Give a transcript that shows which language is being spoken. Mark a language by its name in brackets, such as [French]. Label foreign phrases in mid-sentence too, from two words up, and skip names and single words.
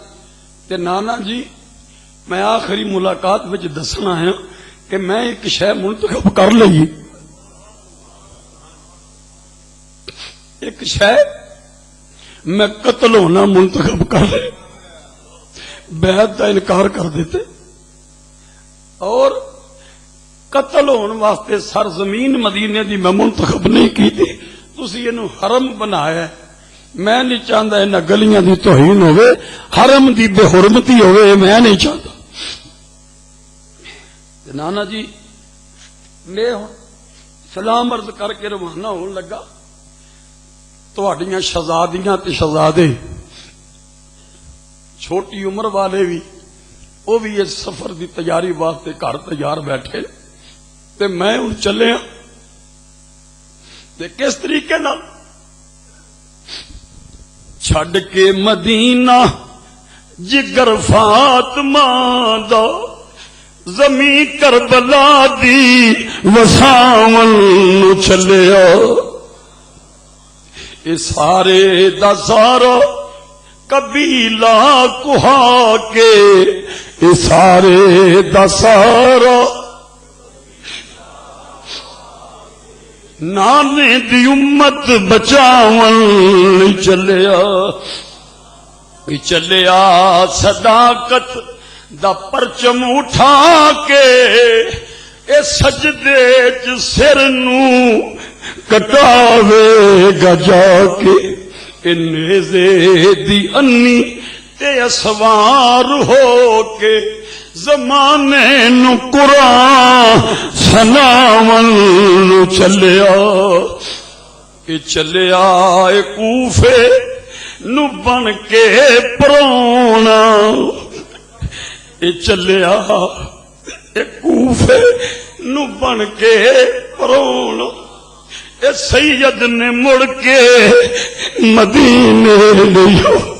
[Punjabi] تے نانا جی میں آخری ملاقات وچ دسنا ہے کہ میں ایک شے منتخب کر لئی، ایک شے میں قتل ہونا منتخب کر لے، بیعت کا انکار کر دیتے، اور قتل ہونے واسطے سرزمین مدینے دی میں منتخب نہیں کی تھی. تسی اینو حرم بنایا ہے، [Urdu] میں نہیں چاہتا [Punjabi] انہاں گلیاں دی توہین ہوئے، حرم دی بے حرمتی ہوئے، [Urdu] میں نہیں چاہتا۔ [Punjabi] نانا جی میں سلام عرض کر کے روانہ ہون لگا، تہاڈیاں شہزادیاں تے شہزادے چھوٹی عمر والے بھی وہ بھی اس سفر دی تیاری واسطے گھر تیار بیٹھے تے میں ہن چلے ہاں تے کس طریقے نال چھڈ کے مدینہ جگر فاطمہ دا زمین کربلا دی وساون نو چلیا، اے سارے دا سارا قبیلہ کہا کے، اے سارے دا سارا نانے دی امت بچاون چلیا، چلیا صداقت دا پرچم اٹھا کے، اے سجدے چ سر نو کٹاوے گا جا کے، اے نیزے دی انی تے اسوار ہو کے، زمانے نو قرآن سناون نو چلیا، اے چلیا اے کوفے نو بن کے پرونا، اے چلیا اے کوفے نو بن کے پرونا، اے سید نے مڑ کے مدینے لیا،